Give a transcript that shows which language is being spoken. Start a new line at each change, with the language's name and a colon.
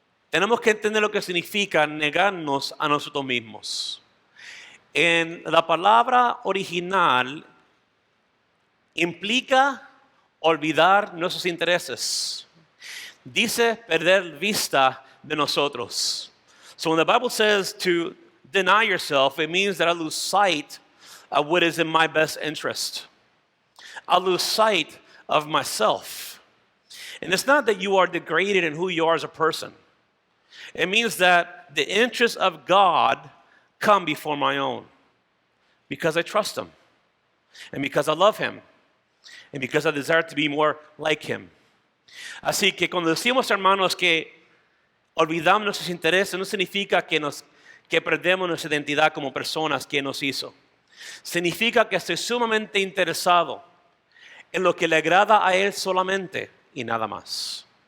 Spanish: Tenemos que entender lo que significa negarnos a nosotros mismos. En la palabra original implica olvidar nuestros intereses. Dice perder vista de nosotros.
English: So when the Bible says to deny yourself, it means that I lose sight of what is in my best interest. I lose sight of myself. And it's not that you are degraded in who you are as a person. It means that the interests of God come before my own, because I trust Him, and because I love Him, and because I desire to be more like Him.
Spanish: Así que cuando decimos, hermanos, que olvidamos nuestros intereses, no significa que perdemos nuestra identidad como personas que nos hizo. Significa que estoy sumamente interesado en lo que le agrada a Él solamente y nada más.